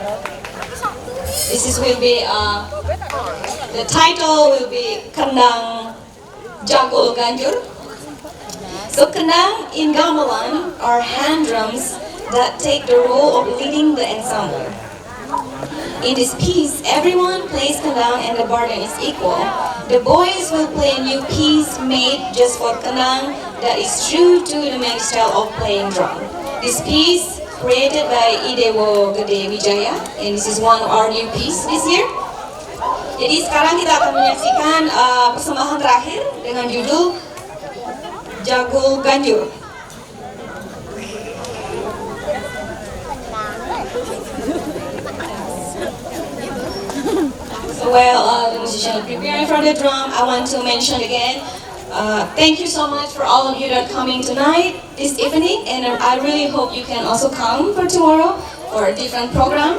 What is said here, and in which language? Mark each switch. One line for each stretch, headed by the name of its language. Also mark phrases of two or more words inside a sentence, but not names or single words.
English: Will be the title will be Kendang Jagol Ganjur. So kendang in gamelan are hand drums that take the role of leading the ensemble. In this piece, everyone plays kendang and the burden is equal. The boys will play a new piece made just for kendang that is true to the main style of playing drum. This piece created by Idewo Gede Wijaya, and this is one of our new piece this year.
Indonesian: Jadi sekarang kita akan menyaksikan persembahan terakhir dengan judul Jagol Ganjur.
English: So while the musician is preparing for the drum, I want to mention again, thank you so much for all of you that are coming tonight, this evening, and I really hope you can also come for tomorrow for a different program.